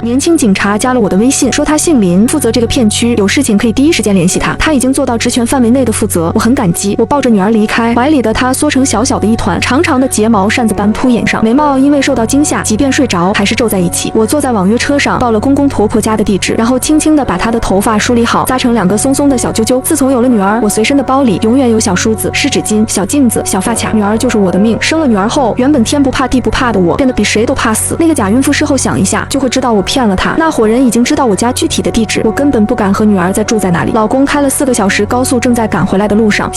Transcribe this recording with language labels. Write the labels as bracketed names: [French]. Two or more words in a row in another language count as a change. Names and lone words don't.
[Chinese] 年輕警察加了我的微信，說他姓林，負責這個片區，有事情可以第一時間聯繫他，他已經做到職權範圍內的負責，我很感激。我抱着女兒離開，懷裡的她縮成小小的一團，長長的睫毛扇子般鋪眼上，眉毛因為受到驚嚇，即便睡着還是皺在一起。我坐在網約車上，報了公公婆婆家的地址，然後輕輕地把她的頭髮梳理好，扎成2個鬆鬆的小揪揪。自從有了女兒，我隨身的包裡永遠有小梳子、濕紙巾、小鏡子、小髮卡，女兒就是我的命。生了女兒後，原本天不怕地不怕的我，变得比誰都怕死。那個假孕婦事後想一下，就會知道我騙了她。那夥人已經知道我家具體的地址，我根本不敢和女兒再住在那裡。老公開了4個小時高速，正在趕回來的路上。